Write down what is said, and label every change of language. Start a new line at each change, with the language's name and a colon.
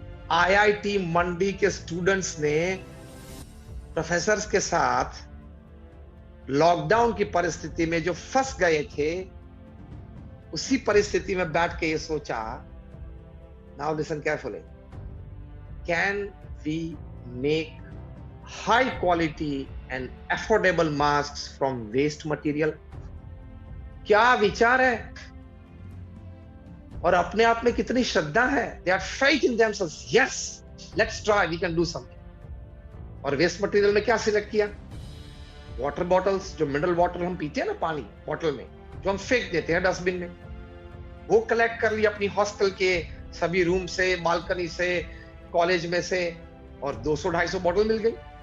Hindi: IIT मंडी के students ने professors के साथ लॉकडाउन की परिस्थिति में जो फंस गए थे, उसी परिस्थिति में बैठ के ये सोचा,
English: Now listen carefully, can we make high quality and affordable masks from waste material?
Hindi: क्या विचार है, और अपने आप में कितनी श्रद्धा है।
English: They are faith in themselves. Yes, let's try, we can do something.
Hindi: और वेस्ट मटेरियल में क्या सिलेक्ट किया? वाटर बॉटल्स, जो मिनरल वाटर हम पीते हैं ना, पानी बॉटल में, जो हम फेंक देते हैं डस्टबिन में, वो कलेक्ट कर लिया अपनी हॉस्टल के सभी रूम से, बालकनी से, कॉलेज में से, और 200-250 बॉटल मिल गई।